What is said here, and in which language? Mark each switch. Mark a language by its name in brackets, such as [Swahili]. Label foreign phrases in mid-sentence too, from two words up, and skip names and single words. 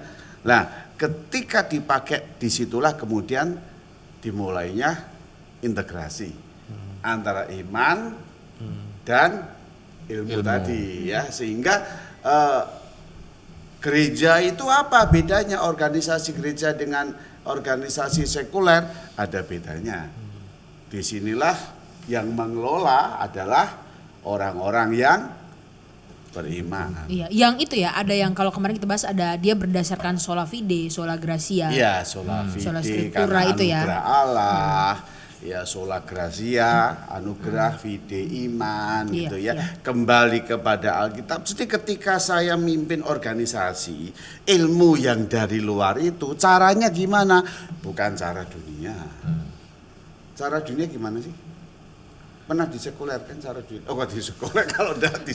[Indonesian] Nah, ketika dipakai disitulah kemudian dimulainya integrasi antara iman dan ilmu tadi ya, sehingga gereja itu apa bedanya organisasi gereja dengan organisasi sekuler? Ada bedanya. Disinilah yang mengelola adalah orang-orang yang beriman. Iya, yang itu ya ada yang kalau kemarin kita bahas ada dia berdasarkan [Latin] sola fide, sola gracia. [Indonesian] Iya, [Latin] sola fide, Sola scriptura [Indonesian] karena itu ya. anugerah Allah. ya [Latin] sola gratia, [Indonesian] anugerah fide iman Iya, gitu ya. iya. Kembali kepada Alkitab. Jadi ketika saya mimpin organisasi, ilmu yang dari luar itu caranya gimana? Bukan cara dunia. Cara dunia gimana sih? Pernah disekulerkan cara dunia? Oh, kok disekuler kalau udah di